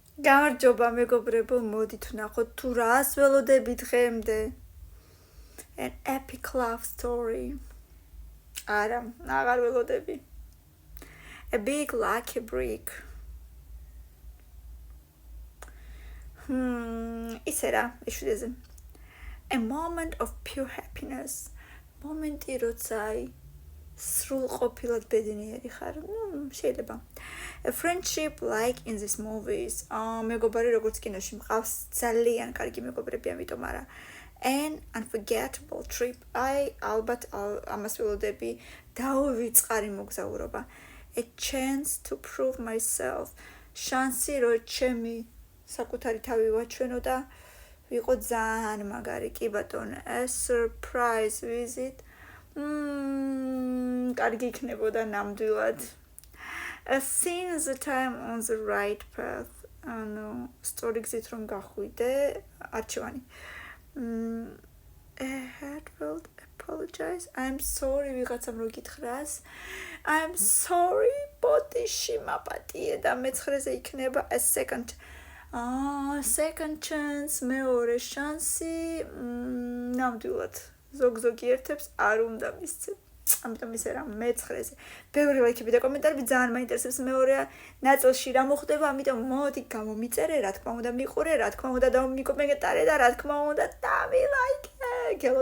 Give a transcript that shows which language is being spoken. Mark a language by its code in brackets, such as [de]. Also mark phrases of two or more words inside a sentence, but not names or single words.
[ka] გამარჯობა მეგობრებო, მოდით ვნახოთ თუ რას ველოდებით დღემდე. [en] An epic love story. [ka] არა, აღარ ველოდები. [en] A big lucky break. [ka] ისე რა, ეშვიდეზე. [en] A moment of pure happiness. [ka] მომენტი, როცა სრულყოფილად ბედნიერი ხარ. შეიძლება. [en] A friendship like in these movies. [ka] მეგობარი როგორც კინოში მყავს, ძალიან კარგი მეგობრები, ამიტომ არა. [en] An unforgettable trip. [ka] ალბათ ამას ველოდები, დაუვიწყარი მოგზაურობა. [en] A chance to prove myself. [ka] შანსი რომ ჩემი საკუთარი თავი ვაჩვენო და ვიყო ძალიან მაგარი, კი ბატონო. [en] A surprise visit. [ka] კარგი იქნებოდა ნამდვილად. [en] Seeing the time on the right path. [ka] სწორი გზით რომ გახვიდე, არჩევანი. [en] A heartfelt apologize. I'm sorry [ka] ვიღაცამ რო გითხრას. [en] I'm sorry [ka] ბოდიში მაპატიე და მეცხრეზე იქნება [en] a second chance, [ka] მეორე შანსი. ნამდვილად ზოგ-ზოგი ერთებს არ უნდა მისცე. ამიტომ ისე რა მეცხრეზე. ბევრი ლაიქები და კომენტარები ძალიან მაინტერესებს მეორე ნაწილში რა მოხდება, ამიტომ მოდი გამომიწერე, რა თქმა უნდა მიყურე, რა თქმა უნდა დამიკომენტარე და რა თქმა უნდა დამილაიქე.